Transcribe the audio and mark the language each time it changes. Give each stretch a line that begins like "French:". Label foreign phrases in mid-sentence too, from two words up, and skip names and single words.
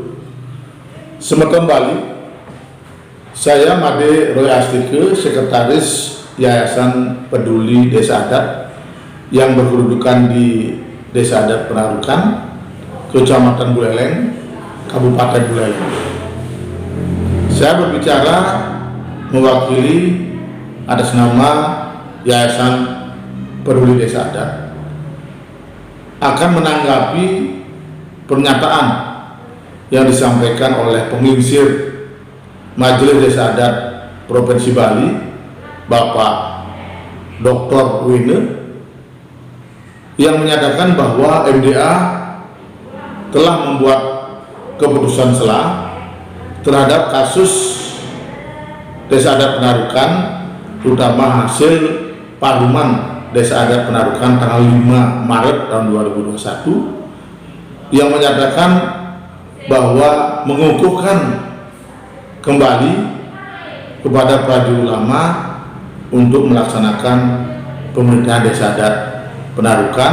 Balinese: Semeton Bali.
Indonesian: Saya Made Roy Astike, Sekretaris Yayasan Peduli Desa Adat yang berkedudukan di Desa Adat Penarukan, Kecamatan Buleleng, Kabupaten Buleleng. Saya berbicara mewakili atas nama Yayasan Peduli Desa Adat akan menanggapi pernyataan yang disampaikan oleh penginsir Majelis Desa Adat Provinsi Bali, Bapak Dr. Wine, yang menyatakan bahwa MDA telah membuat keputusan selah terhadap kasus Desa Adat Penarukan, terutama hasil paruman Desa Adat Penarukan tanggal 5 Maret tahun 2021, yang menyatakan bahwa mengukuhkan kembali kepada prajurit ulama untuk melaksanakan pemerintahan Desa Adat Penarukan.